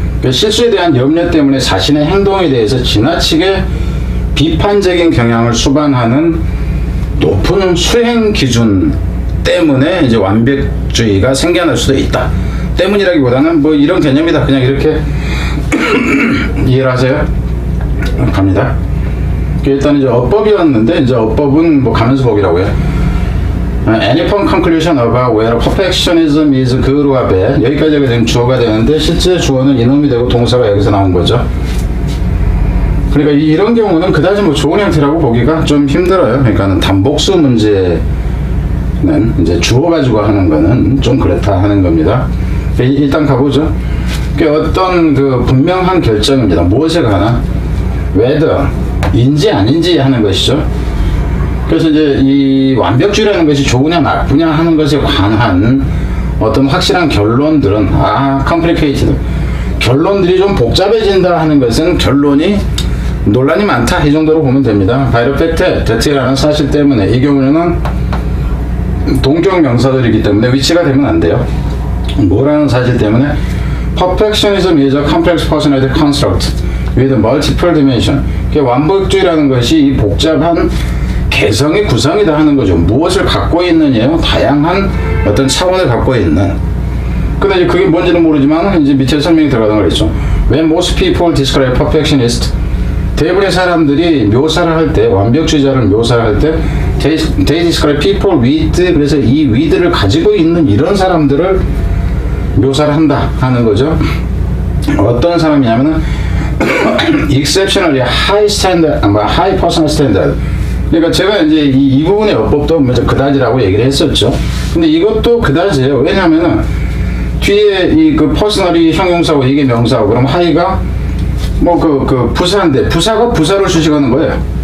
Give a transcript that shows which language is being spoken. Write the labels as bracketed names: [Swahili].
[Korean] 실수에 대한 염려 때문에 자신의 행동에 대해서 지나치게 비판적인 경향을 수반하는 높은 수행 기준 때문에 이제 완벽주의가 생겨날 수도 있다. 때문이라기보다는 뭐 이런 개념이다. 그냥 이렇게 이해를 하세요. 갑니다. 일단 이제 어법이었는데 이제 어법은 뭐 가면서 보기라고 해요. [English] Any firm conclusion about whether perfectionism is good or bad. [Korean] 여기까지가 지금 주어가 되는데 실제 주어는 이놈이 되고 동사가 여기서 나온 거죠. 그러니까 이런 경우는 그다지 뭐 좋은 형태라고 보기가 좀 힘들어요. 그러니까는 단복수 문제는 이제 주어 가지고 하는 거는 좀 그렇다 하는 겁니다. 일단 가보죠. 어떤 그 분명한 결정입니다. 무엇에 관한 whether 인지 아닌지 하는 것이죠. 그래서 이제 이 완벽주의라는 것이 좋으냐 나쁘냐 하는 것에 관한 어떤 확실한 결론들은 complicated. 결론들이 좀 복잡해진다 하는 것은 결론이 논란이 많다 이 정도로 보면 됩니다. [English] by the fact that [Korean] 이라는 사실 때문에 이 경우에는 동격 명사들이기 때문에 위치가 되면 안 돼요. 뭐라는 사실 때문에 [English] perfectionism is a complex personality construct with multiple dimension. [Korean] 완벽주의라는 것이 이 복잡한 개성의 구성이다 하는 거죠. 무엇을 갖고 있느냐요? 다양한 어떤 차원을 갖고 있는. 근데 이제 그게 뭔지는 모르지만 이제 밑에 설명이 들어가는 거겠죠. [English] When most people describe perfectionist, [Korean] 대부분의 사람들이 묘사를 할 때, 완벽주의자를 묘사를 할 때, [English] they describe people with, [Korean] 그래서 이 with를 가지고 있는 이런 사람들을 묘사를 한다 하는 거죠. 어떤 사람이냐면은 [English] exceptionally high standard, high personal standard. [Korean] 그러니까 제가 이제 이 부분의 어법도 먼저 그다지라고 얘기를 했었죠. 근데 이것도 그다지예요. 왜냐면은 뒤에 이 그 퍼스널이 형용사고 이게 명사고 그럼 하이가 뭐 그 부사인데 부사가 부사를 수식하는 거예요.